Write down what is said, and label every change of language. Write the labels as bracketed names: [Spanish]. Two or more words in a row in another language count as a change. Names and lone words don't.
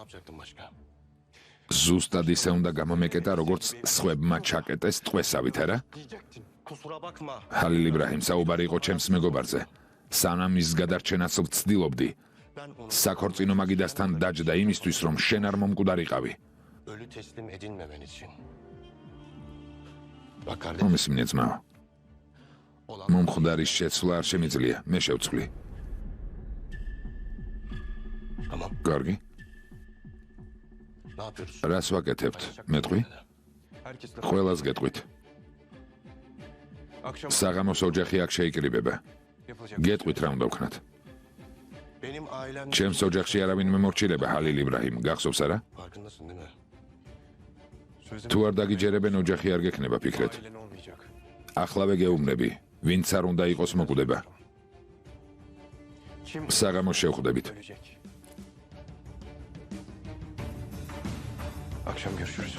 [Georgian] ზუსტად ისე უნდა გამომეკეტა, როგორც სხვებმა ჩაკეტეს ტყვესავით, არა? ჰალილ იბრაჰიმ, საუბარი იყო ჩემს მეგობარზე. სანამ ის გადარჩენას ვცდილობდი, საქორწინო მაგიდასთან დაჯდა იმისთვის, რომ შენ არ მომკვდარიყავი. [Turkish] Ölü teslim edilmemen için. [Georgian] მომისმინე ძმაო. მომხდარის შეცვლა არ შემიძლია, მე შევცვლი. კარგი. რას ვაკეთებთ? მეტყვი? ყველას გეტყვით. საღამოს ოჯახი აქ შეიკრიბება. გეტყვით რა უნდა ვქნათ. ჩემს ოჯახში არავინ მემორჩილება, ჰალილ იბრაჰიმ, გახსოვს არა? თუ არ დაგიჯერებენ, ოჯახი არ გექნება, ფიქრეთ. ახლავე გეუბნები, ვინც არ უნდა იყოს მოკვდება. საღამოს შევხვდებით. [Turkish] Akşam görüşürüz.